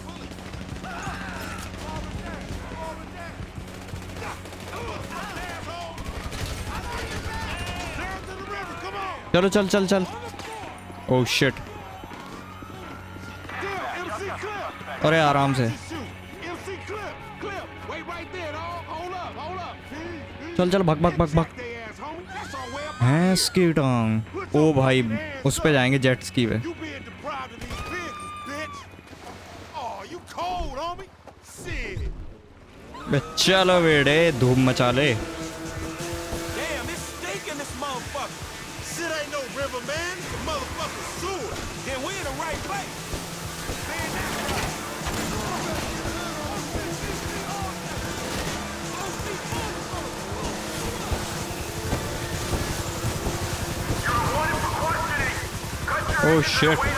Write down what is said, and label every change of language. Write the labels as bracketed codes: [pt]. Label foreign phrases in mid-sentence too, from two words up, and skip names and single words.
[en] Down to the river, come on. [hi] चलो चल चल चल. [en] Oh shit. There, MC Clip. [hi] अरे आराम से. [en] Shoot. MC Clip. Clip. Wait right there, dog. Hold up, hold up. [hi] चल चल भग भग भग भग. [en] They ass, homie. That's our way up. [hi] भैंस की टांग. ओ भाई उस पे जाएंगे जेट स्की पे. [en] You being deprived of these business, bitch. Oh, you cold, homie. Shit. [hi] बे चलो बेटे धूम मचा ले. [en] Damn, it's stinking this motherfucker. Shit ain't no river, man. It's a motherfucking sewer. Then we in the right place. Oh shit.